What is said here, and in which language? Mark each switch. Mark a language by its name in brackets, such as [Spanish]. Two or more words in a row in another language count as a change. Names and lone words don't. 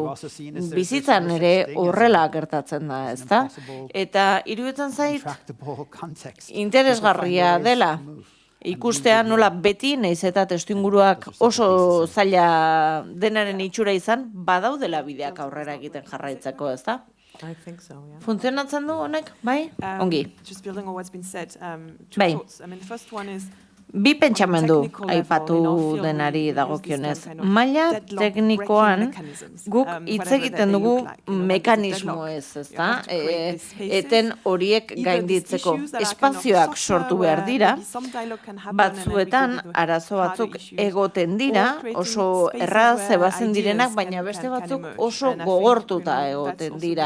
[Basque] Bizitzan ere horrela gertatzen da, ezta? Eta iruditzen zait, interesgarria dela, ikustea nola beti, nahiz eta testuinguruak oso zaila denaren itxura izan, badaudela bideak aurrera egiten jarraitzeko, ezta? [English] I think so, yeah. [Basque] Funtzionatzen du honek, bai? Ongi. [English] Just building on what's been said, two [Basque] Bai. [English] thoughts. I mean, the first one is [Basque] Bi pentsamendu aipatu denari dagokionez. Maila teknikoan guk hitz egiten dugu mekanismo ezta? Eten horiek gainditzeko espazioak sortu behar dira, batzuetan arazo batzuk egoten dira, oso erraz ebazen direnak, baina beste batzuk oso gogortuta egoten dira.